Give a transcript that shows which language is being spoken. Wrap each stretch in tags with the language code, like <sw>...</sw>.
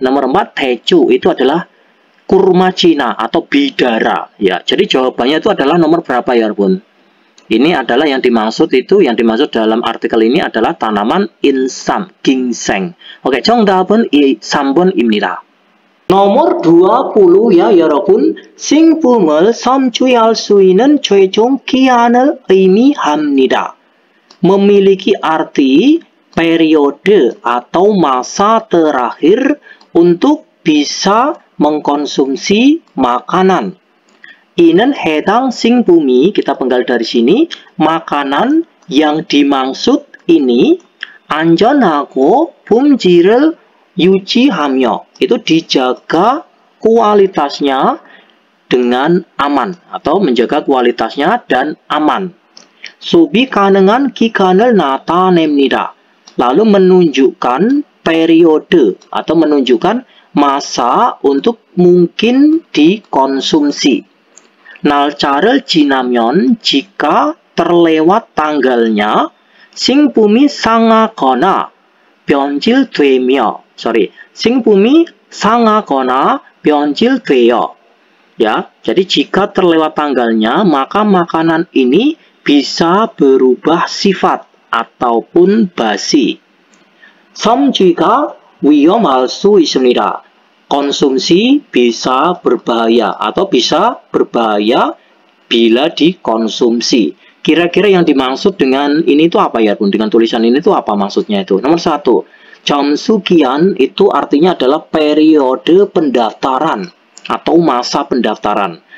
<id>Nomor 4, teju. Itu adalah kurma Cina atau bidara. Ya, jadi jawabannya itu adalah nomor berapa ya, Bun? Ini adalah yang dimaksud dalam artikel ini adalah tanaman insam, ginseng. Oke,</id> <ko>정답은 3번입니다.</ko> <id>Nomor 20 ya</id> <ko>여러분. 식품을 섭취할 수 있는 최종 기한을 의미합니다.</ko> <id>Memiliki arti periode atau masa terakhir untuk bisa mengkonsumsi makanan.</id> <ko>I는 해당 식품이,</ko> <id>kita penggal dari sini, makanan yang dimaksud ini</id> <ko>안전하고 품질을 유지하며,</ko> <id>itu dijaga kualitasnya dengan aman atau menjaga kualitasnya dan aman.</id> <ko>소비 가능한 기간을 나타냅니다.</ko> <id>Lalu menunjukkan periode atau menunjukkan masa untuk mungkin dikonsumsi.</id> <ko>날짜를 지나면</ko> <id>jika terlewat tanggalnya</id> <ko>식품이 상하거나 변질되며, 식품이 상하거나 변질되어.</ko> <id>Ya, jadi jika terlewat tanggalnya, maka makanan ini bisa berubah sifat ataupun basi.</id> <ko>섭취가 위험할 수 있습니다.</ko> <id>Konsumsi bisa berbahaya atau bisa berbahaya bila dikonsumsi. Kira-kira yang dimaksud dengan ini itu apa ya, Bun? Dengan tulisan ini itu apa maksudnya itu? Nomor 1, jamsukian itu artinya adalah periode pendaftaran atau masa pendaftaran.</id>